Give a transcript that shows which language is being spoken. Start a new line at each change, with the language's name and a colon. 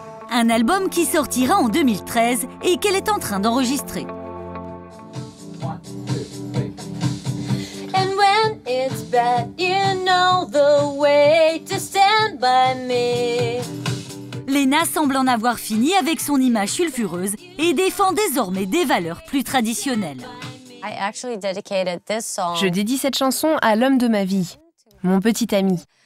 French: Un album qui sortira en 2013 et qu'elle est en train d'enregistrer.
English: And when it's bad, you know the way to stand by me.
French: Lena semble en avoir fini avec son image sulfureuse et défend désormais des valeurs plus traditionnelles. Je dédie cette chanson à l'homme de ma vie, mon petit ami.